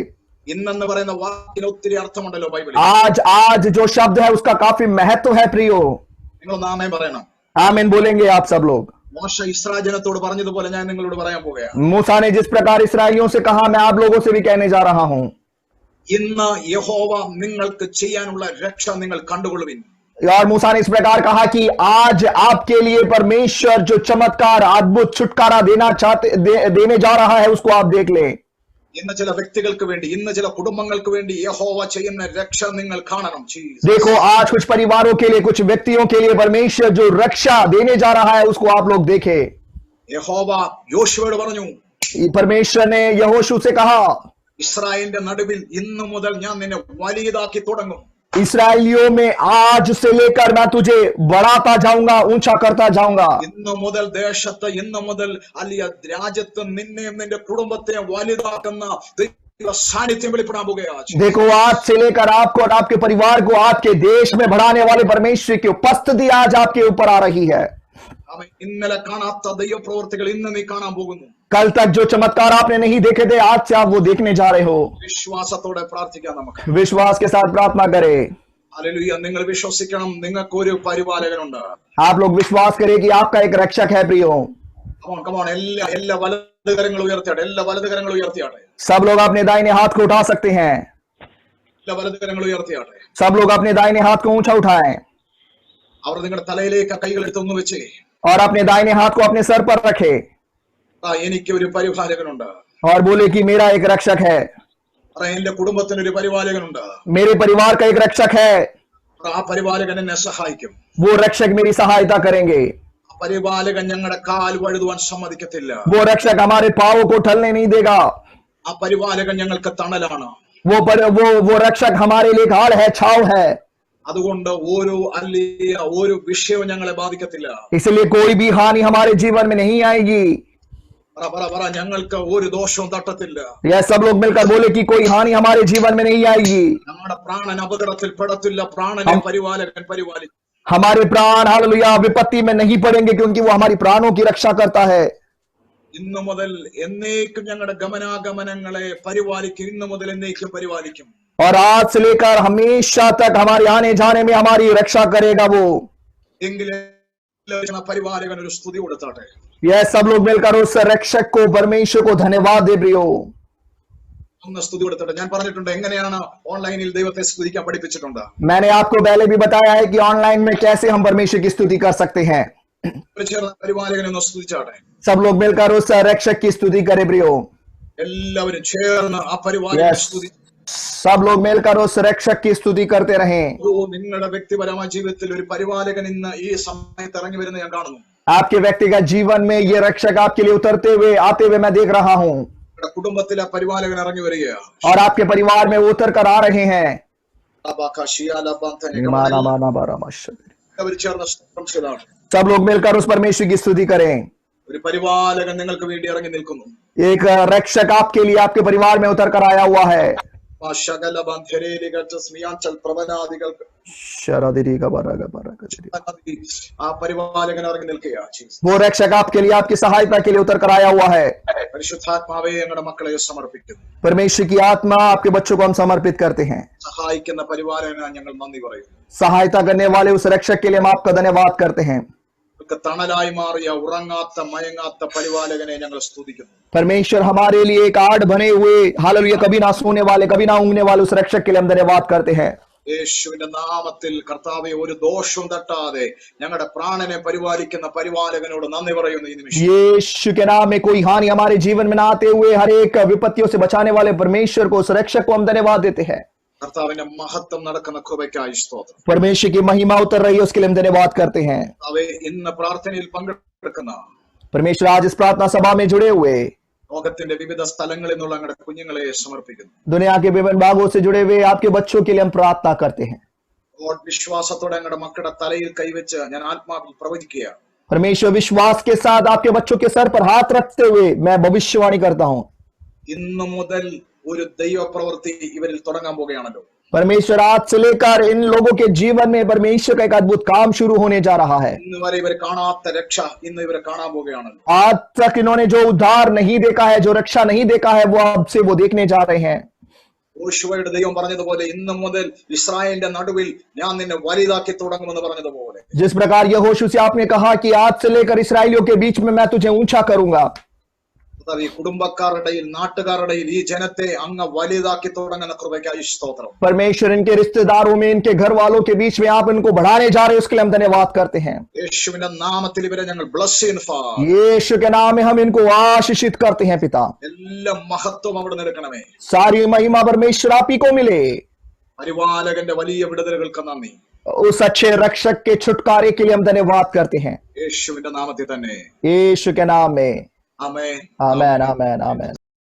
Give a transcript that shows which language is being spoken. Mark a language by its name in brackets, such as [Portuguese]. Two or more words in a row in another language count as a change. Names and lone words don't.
[Malayalam] ഇന്നെന്ന് പറയുന്ന വാക്കിന് ഒത്തിരി അർത്ഥമുണ്ടല്ലോ ബൈബിളിൽ. [Hindi] आज जो शब्द है उसका काफी महत्व है प्रियो। [Malayalam] നിങ്ങൾ നാമേ പറയണം. [Hindi] आमीन बोलेंगे आप सब लोग। [Malayalam] മോശ ഇസ്രായേൽ ജനത്തോട് പറഞ്ഞതുപോലെ ഞാൻ നിങ്ങളോട് പറയാൻ പോകുകയാണ്. [Hindi] मूसा ने जिस प्रकार इसराइलियों से कहा, मैं आप लोगों से भी कहने जा रहा हूं। [Malayalam] ഇന്ന് യഹോവ നിങ്ങൾക്ക് ചെയ്യാനുള്ള രക്ഷ നിങ്ങൾ കണ്ടുകൊള്ളുവിൻ. [Hindi] और मूसा ने इस प्रकार कहा कि आज आपके लिए परमेश्वर जो चमत्कार, अद्भुत छुटकारा देने जा रहा है, उसको आप देख लें। [Malayalam] ഇന്ന് ചില വ്യക്തികൾക്ക് വേണ്ടി, ഇന്ന് ചില കുടുംബങ്ങൾക്ക് വേണ്ടി യഹോവ ചെയ്യുന്ന രക്ഷ നിങ്ങൾ കാണണം. [Hindi] देखो आज कुछ परिवारों के लिए, कुछ व्यक्तियों के लिए परमेश्वर जो रक्षा देने जा रहा है, उसको आप लोग देखें। [Malayalam] യഹോവ യോശുവയോട് പറഞ്ഞു, [Hindi] परमेश्वर ने यहोशू से कहा, [Malayalam] ഇസ്രായേലിന്റെ നടുവിൽ ഇന്നു മുതൽ ഞാൻ നിന്നെ വലിയതാക്കി തുടങ്ങും. [Hindi] इसराइलियों में आज से लेकर मैं तुझे बढ़ाता जाऊंगा, ऊंचा करता जाऊंगा। [Malayalam] ഇന്നു മുതൽ ദേശത്ത്, ഇന്നു മുതൽ അല്ലിയ രാജ്യത്ത് നിന്നെയും നിന്റെ കുടുംബത്തെയും വലുതാക്കുന്ന ദൈവ സാന്നിധ്യം വെളിപ്പെടാൻ പോകുകയാണ്. [Hindi] देखो आज से लेकर आपको और आपके परिवार को आपके देश में बढ़ाने वाले परमेश्वर की उपस्थिति आज आपके ऊपर आ रही है। [Malayalam] ഇന്നലെ കാണാത്ത ദൈവപ്രവൃത്തികൾ ഇന്ന് നീ കാണാൻ പോകുന്നു. [Hindi] कल तक जो चमत्कार आपने नहीं देखे थे, आज से आप वो देखने जा रहे हो। [Malayalam] വിശ്വാസത്തോടെ പ്രാർത്ഥിക്കാം നമുക്ക്. [Hindi] विश्वास के साथ प्रार्थना करें। [Malayalam] ഹല്ലേലൂയ. നിങ്ങൾ വിശ്വസിക്കണം, നിങ്ങൾക്ക് ഒരു പരിപാലകനുണ്ട്. [Hindi] आप लोग विश्वास करें कि आपका एक रक्षक है प्रियो। [Malayalam] കമോൺ എല്ലാ വലതുകരങ്ങൾ ഉയർത്തിയാട്ടെ, എല്ലാ വലതുകരങ്ങൾ ഉയർത്തിയാട്ടെ, [Hindi] सब लोग अपने दाहिने हाथ को उठा सकते हैं। [Malayalam] എല്ലാ വലതുകരങ്ങൾ ഉയർത്തിയാട്ടെ. [Hindi] सब लोग अपने दाहिने हाथ को ऊंचा उठाएं [Malayalam] അവർ നിങ്ങളുടെ തലയിലേക്ക് കൈകൾ എടുത്തൊന്നു വെച്ച്, [Hindi] और अपने दाहिने हाथ को अपने सर पर रखे [Malayalam] എനിക്ക് ഒരു പരിപാലകനുണ്ട്. [Hindi] और बोले कि मेरा एक रक्षक है, [Malayalam] എന്റെ കുടുംബത്തിന് ഒരു പരിപാലകനുണ്ട്. [Hindi] मेरे परिवार का एक रक्षक है। [Malayalam] ആ പരിപാലകൻ എന്നെ സഹായിക്കും. [Hindi] वो रक्षक मेरी सहायता करेंगे। [Malayalam] ആ പരിപാലകൻ ഞങ്ങളുടെ കാൽ വഴുതുവാൻ സമ്മതിക്കത്തില്ല. [Hindi] वो रक्षक हमारे पांवों को ठलने नहीं देगा। [Malayalam] ആ പരിപാലകൻ ഞങ്ങൾക്ക് തണലാണ്. [Hindi] वो रक्षक हमारे लिए ढाल है, छाव है। [Malayalam] അതുകൊണ്ട് ഒരു വിഷയവും ഞങ്ങളെ ബാധിക്കത്തില്ല. [Hindi] इसलिए कोई भी हानि हमारे जीवन में नहीं आएगी। [Malayalam] ഞങ്ങൾക്ക് ഒരു ദോഷവും തട്ടത്തില്ല. [Hindi] यह सब लोग मिलकर बोले कि कोई हानि हमारे जीवन में नहीं आएगी। [Malayalam] നമ്മുടെ പ്രാണൻ അപകടത്തിൽ പെടത്തില്ല. പ്രാണനെ പരിപാലകൻ പരിപാലിക്കും. [Hindi] हमारे प्राण हालेलुया विपत्ति में नहीं पड़ेंगे, क्योंकि वो हमारी प्राणों की रक्षा करता है। [Malayalam] ഇന്നു മുതൽ എന്നേക്കും ഞങ്ങളുടെ ഗമനാഗമനങ്ങളെ പരിപാലിക്കും. ഇന്നു മുതൽ എന്നേക്കും പരിപാലിക്കും. [Hindi] और आज से लेकर हमेशा तक हमारे आने जाने में हमारी रक्षा करेगा वो। [Malayalam] എങ്കിലും പരിപാലകൻ ഒരു സ്തുതി കൊടുത്താട്ടെ. [Hindi] यह सब लोग मिलकर उस रक्षक को, परमेश्वर को धन्यवाद दे प्रियो। [Malayalam] ഒന്ന് സ്തുതി കൊടുത്തട്ടെ. ഞാൻ പറഞ്ഞിട്ടുണ്ട് എങ്ങനെയാണ് ഓൺലൈനിൽ ദൈവത്തെ സ്തുതിക്കാൻ പഠിപ്പിച്ചിട്ടുണ്ട്. [Hindi] मैंने आपको पहले भी बताया है कि ऑनलाइन में कैसे हम परमेश्वर की स्तुति कर सकते हैं। [Malayalam] ചേർന്ന് പരിപാലകനെ ഒന്ന് സ്തുതിച്ചാട്ടെ. [Hindi] सब लोग मिलकर उस रक्षक की स्तुति करें प्रियो। [Malayalam] എല്ലാവരും ചേർന്ന് ആ പരിപാലകനെ സ്തുതി. [Hindi] सब लोग मिलकर उस रक्षक की स्तुति करते रहें। [Malayalam] നിങ്ങളുടെ വ്യക്തിപരമായ ജീവിതത്തിൽ ഒരു പരിപാലകൻ ഇന്ന് ഈ സമയത്ത് ഇറങ്ങി വരുന്നത് ഞാൻ കാണുന്നു. [Hindi] आपके व्यक्तिगत जीवन में ये रक्षक आपके लिए उतरते हुए आते हुए मैं देख रहा हूँ। [Malayalam] കുടുംബത്തിലെ പരിപാലകൻ ഇറങ്ങി വരികയാണ്. [Hindi] और आपके परिवार में वो उतर कर आ रहे हैं। सब लोग मिलकर उस परमेश्वर की स्तुति करें। [Malayalam] ഒരു പരിപാലകൻ നിങ്ങൾക്ക് വേണ്ടി ഇറങ്ങി നിൽക്കുന്നു. [Hindi] एक रक्षक आपके लिए आपके परिवार में उतर कर आया हुआ है। [Malayalam] ആ പരിപാലകൻ ഇറങ്ങി നിൽക്കുകയാണ്. [Hindi] वो रक्षक आपके लिए, आपकी सहायता के लिए उतर कर आया हुआ है। [Malayalam] പരിശുദ്ധാത്മാവേ ഞങ്ങളുടെ മക്കളെ സമർപ്പിക്കുന്നു. [Hindi] परमेश्वर की आत्मा आपके बच्चों को हम समर्पित करते हैं। [Malayalam] സഹായിക്കുന്ന പരിപാലകന് ഞങ്ങൾ നന്ദി പറയുന്നു. [Hindi] सहायता करने वाले उस रक्षक के लिए हम आपका धन्यवाद करते हैं। [Malayalam] തണലായി മാറിയ ഉറങ്ങാത്ത മയങ്ങാത്ത പരിപാലകനെ ഞങ്ങൾ സ്തുതിക്കുന്നു. [Hindi] परमेश्वर हमारे लिए एक आड़ बने हुए, हालेलुया, कभी ना सोने वाले, कभी ना ऊँगने वाले उस रक्षक के लिए हम धन्यवाद करते हैं। [Malayalam] യേശുവിന്റെ നാമത്തിൽ കർത്താവെ ഒരു ദോഷവും തട്ടാതെ ഞങ്ങളുടെ പ്രാണനെ പരിപാലിക്കുന്ന പരിപാലകനോട് നന്ദി പറയുന്നു. ഈ നിമിഷം [Hindi] यीशु के नाम में कोई हानि हमारे जीवन में ना आते हुए हर एक विपत्तियों से बचाने वाले परमेश्वर को, उस रक्षक को हम धन्यवाद देते हैं। [Malayalam] കർത്താവിന്റെ മഹത്വം നടക്കുന്ന കൃപയ്ക്കായി സ്തോത്രം. [Hindi] परमेश्वर की महिमा उतर रही है, उसके लिए हम धन्यवाद करते हैं। [Malayalam] കർത്താവേ ഇന്ന് പ്രാർത്ഥനയിൽ പങ്കെടുക്കുന്ന [Hindi] परमेश्वर आज इस प्रार्थना सभा में जुड़े हुए [Malayalam] ലോകത്തിന്റെ വിവിധ സ്ഥലങ്ങളിൽ നിന്നുള്ള ഞങ്ങളുടെ കുഞ്ഞുങ്ങളെ സമർപ്പിക്കുന്നു. [Hindi] दुनिया के विभिन्न भागों से जुड़े हुए आपके बच्चों के लिए हम प्रार्थना करते हैं। [Malayalam] വിശ്വാസത്തോടെ ഞങ്ങളുടെ മക്കളുടെ തലയിൽ കൈവച്ച് ഞാൻ ആത്മാവിൽ പ്രവചിക്കുക. [Hindi] परमेश्वर विश्वास के साथ आपके बच्चों के सर पर हाथ रखते हुए मैं भविष्यवाणी करता हूँ। [Malayalam] ഇന്നു മുതൽ ഒരു ദൈവ പ്രവൃത്തി ഇവരിൽ തുടങ്ങാൻ പോകുകയാണല്ലോ. [Hindi] परमेश्वर आज से लेकर इन लोगों के जीवन में परमेश्वर का एक अद्भुत काम शुरू होने जा रहा है। [Malayalam] ഇന്ന് വരെ ഇവർ കാണാത്ത രക്ഷ ഇന്ന് ഇവരെ കാണാൻ പോകുകയാണല്ലോ. [Hindi] आज तक इन्होंने जो उद्धार नहीं देखा है, जो रक्षा नहीं देखा है, वो अब से वो देखने जा रहे हैं। [Malayalam] യോശുവയുടെ ദൈവം പറഞ്ഞതുപോലെ ഇന്നു മുതൽ ഇസ്രായേലിന്റെ നടുവിൽ ഞാൻ നിന്നെ വലുതാക്കി തുടങ്ങുമെന്ന് പറഞ്ഞതുപോലെ [Hindi] जिस प्रकार यहोशू से आपने कहा कि आज से लेकर इसराइलियों के बीच में मैं तुझे ऊंचा करूंगा। [Malayalam] ഈ കുടുംബക്കാരുടെയിൽ നാട്ടുകാരുടെയിൽ ഈ ജനത്തെ അങ്ങ് വലുതാക്കി തുടങ്ങുന്ന കൃപയ്ക്കായി സ്തോത്രം. [Hindi] परमेश्वर इनके रिश्तेदारों में, इनके घर वालों के बीच में आप इनको बढ़ाने जा रहे हैं, उसके लिए हम धन्यवाद करते हैं। [Malayalam] യേശുവിന്റെ നാമത്തിൽ ഇവരെ ഞങ്ങൾ ബ്ലസ് ചെയ്യുന്നു ഫാദർ. [Hindi] यीशु के नाम में हम इनको आशीषित करते हैं पिता। [Malayalam] എല്ലാ മഹത്വം അവിടെ നിൽക്കണമേ. [Hindi] सारी महिमा परमेश्वर आप ही को मिले। [Malayalam] പരിപാലകന്റെ വലിയ വിടുതലുകൾക്ക് നന്ദി. [Hindi] उस अच्छे रक्षक के छुटकारे के लिए हम धन्यवाद करते हैं [Malayalam] യേശുവിന്റെ നാമത്തിൽ തന്നെ. [Hindi] यीशु के नाम में [Malayalam] ആമേൻ. [Hindi] आमेन आमेन आमेन।